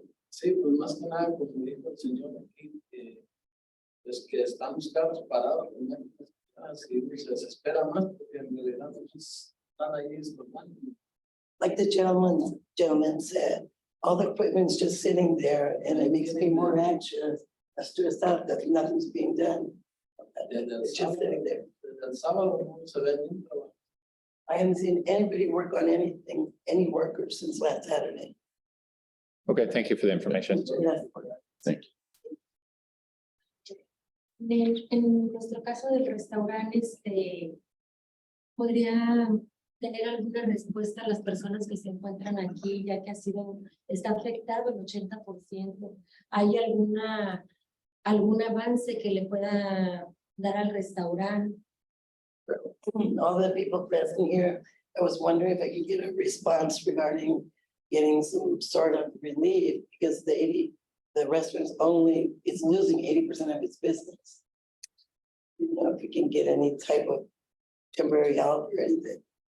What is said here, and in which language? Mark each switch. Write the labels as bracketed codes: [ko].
[es] Sí, pues más que nada, como dijo el señor aquí, es que estamos carros parados, así se desespera más porque en realidad pues, están ahí estorbando. [en] Like the gentleman said, all the equipment's just sitting there, and it makes me more anxious, stressed out that nothing's being done. It's just sitting there. [es] Desde el sábado no se ve ni un trabajo. [en] I haven't seen anybody work on anything, any workers since last Saturday. Okay, thank you for the information. Thank you. [es] En nuestro caso del restaurante, ¿podría tener alguna respuesta a las personas que se encuentran aquí, ya que está afectado el 80%? ¿Hay algún avance que le pueda dar al restaurante? [en] All the people present here, I was wondering if I could get a response regarding getting some sort of relief, because the restaurant's it's losing 80% of its business. If we can get any type of temporary help or anything.